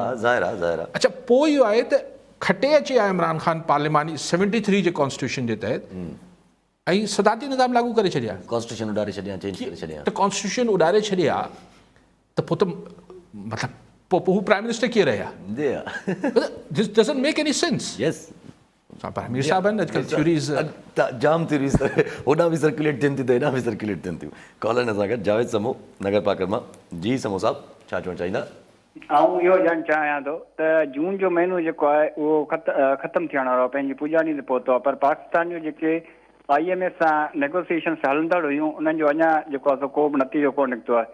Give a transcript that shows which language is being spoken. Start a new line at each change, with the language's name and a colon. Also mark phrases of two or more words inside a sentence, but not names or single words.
Sindhi: अच्छा पोइ इहो आहे त खटे अचे आहे इमरान ख़ान पार्लिमानी 73 जे कॉन्स्टिट्यूशन जे तहत ऐं सदारती निज़ाम लागू करे छॾिया, कॉन्स्टिट्यूशन उॾारे छॾिया, चेंज करे छॾिया, त कॉन्स्टिट्यूशन उॾारे छॾिया त पोइ त मतिलबु पोइ हू
English: prime minister
Sindhi: कीअं रहिया,
English: this doesn't make any sense.
Sindhi: मीर साहब आहिनि अॼुकल्ह थ्योरीज़ जाम थ्योरीज़ होॾां बि सर्कुलेट थियनि थियूं त हेॾां बि सर्कुलेट थियनि थियूं। कॉलर असां गॾु जावेद समो नगर पाकर मां, जी समो साहब छा चवणु चाहींदा? आऊं इहो ॼाणणु चाहियां थो त जून जो महीनो जेको आहे उहो ख़तमु थियण वारो आहे, पंहिंजी पुॼाणी ते पहुतो आहे, पर पाकिस्तान जो जेके IMF सां नेगोसिएशन्स हलंदड़ हुयूं उन्हनि जो अञा जेको आहे को बि नतीजो कोन निकितो आहे।